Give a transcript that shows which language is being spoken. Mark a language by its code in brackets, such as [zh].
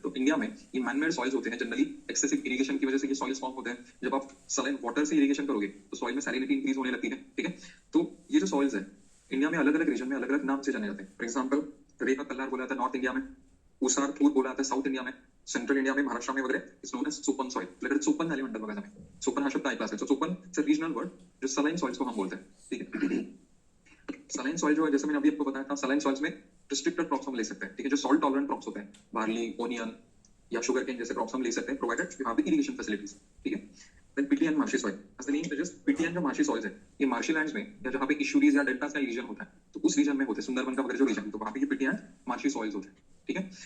[hi] तो इंडिया में ये मैनमेड सॉइल्स होते हैं, जनरली एक्सेसिव इरिगेशन की वजह से ये सॉइल्स फॉर्म होते हैं। जब आप सलाइन वाटर से इरिगेशन करोगे तो सॉइल में सैलिनिटी इंक्रीज होने लगती है, ठीक है। तो ये जो सॉइल्स है इंडिया में अलग अलग रीजन में अलग अलग नाम से जाने जाते हैं। फॉर एग्जाम्पल, रेखा कल्लार बोला जाता है नॉर्थ इंडिया में, उसार पूर बोला जाता है साउथ इंडिया में, सेंट्रल इंडिया में, महाराष्ट्र में वगैरह [en] It's known as chopan soil. [mr] आपल्याकडे चोपन झाली म्हणतात बघा तुम्ही, चोपन हा शब्द ऐकला असेल। [hi] सो Chopan it's a regional word जो सलाइन सॉइल्स को हम बोलते हैं, ठीक है। सलाइन सॉइल जो है, जैसे मैंने अभी आपको बताया था, सलाइन सॉइल्स में रिस्ट्रिक्टेड क्रॉप्स हम ले सकते हैं, ठीक है। जो सॉल्ट टॉलरेंट क्रॉप्स होते हैं, बार्ली, ओनियन या शुगर केन जैसे क्रॉप्स हम ले सकते हैं, [en] provided you have the irrigation facilities, [hi] ठीक है। Then PT and marshy soil, as the name suggest, PT and जो मार्शी सॉइल्स है, ये मार्शी लैंड्स में या जहाँ पे इशूरीज या डेल्टास का रीजन होता है, तो उस रीजन में होते हैं, सुंदरबन का वगैरह जो रीजन, तो वहाँ पे ये पीटी एंड मार्शी सॉइल्स होते हैं, ठीक है।